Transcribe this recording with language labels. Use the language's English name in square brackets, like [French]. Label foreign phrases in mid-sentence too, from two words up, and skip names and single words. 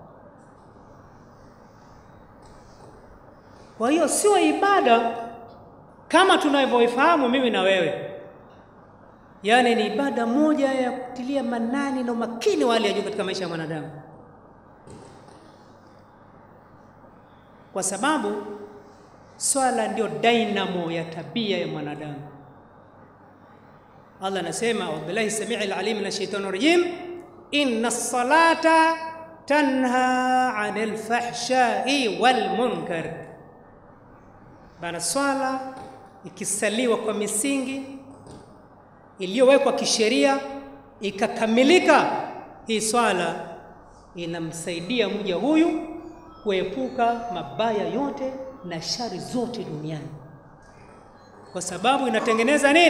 [Swahili] Kwa hiyo sio ibada kama tunavyoifahamu mimi na wewe, yani ni ibada moja ya kutilia manani na umakini wa hali ya juu katika maisha ya mwanadamu, kwa sababu swala ndio dynamo ya tabia ya mwanadamu. [Arabic] Allah anasema, وبالله السميع العليم من الشيطان الرجيم، إن الصلاة تنهى عن الفحشاء والمنكر. [Swahili] Bana, swala ikisaliwa kwa misingi iliyowekwa kisheria ikakamilika, hii swala inamsaidia mja huyu kuepuka mabaya yote na shari zote duniani, kwa sababu inatengeneza nini?